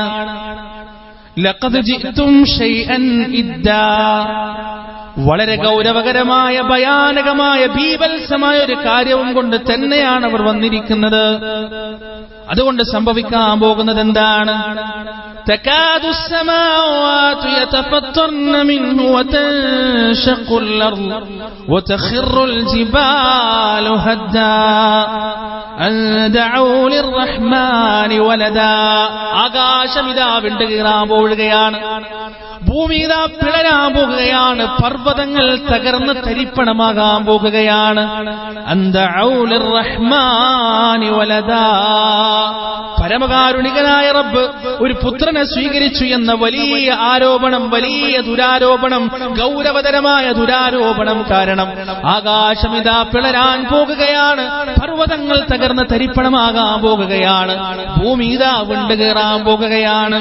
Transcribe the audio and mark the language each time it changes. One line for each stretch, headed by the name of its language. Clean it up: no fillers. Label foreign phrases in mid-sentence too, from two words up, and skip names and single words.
Arabic: لقد جئتم شيئا إدا,
Malayalam: വളരെ ഗൗരവകരമായ ഭയാനകമായ ബീഭത്സമായ ഒരു കാര്യവും കൊണ്ട് തന്നെയാണ് അവർ വന്നിരിക്കുന്നത്. അതുകൊണ്ട് സംഭവിക്കാൻ പോകുന്നത് എന്താണ്?
Arabic: തകാദു السماوات يتفطرن منه وتنشق الأرض وتخر الجبال هدا أن دعوا للرحمن ولدا.
Malayalam: ആകാശം ഇതാ വിണ്ടുകീറാൻ പോവുകയാണ്, ഭൂമി ഇതാ പിളരാൻ പോകുകയാണ്, പർവ്വതങ്ങൾ തകർന്ന് തരിപ്പണമാകാൻ പോകുകയാണ്.
Arabic: أن دعوا للرحمن ولدا,
Malayalam: പരമകാരുണികനായ റബ്ബ് ഒരു പുത്രനെ സ്വീകരിച്ചു എന്ന വലിയ ആരോപണം, വലിയ ദുരാരോപണം, ഗൗരവതരമായ ദുരാരോപണം കാരണം ആകാശം ഇതാ പിളരാൻ പോകുകയാണ്, പർവ്വതങ്ങൾ തകർന്ന് തരിപ്പണമാകാൻ പോകുകയാണ്, ഭൂമി ഇതാ വിണ്ടുകീറാൻ പോകുകയാണ്.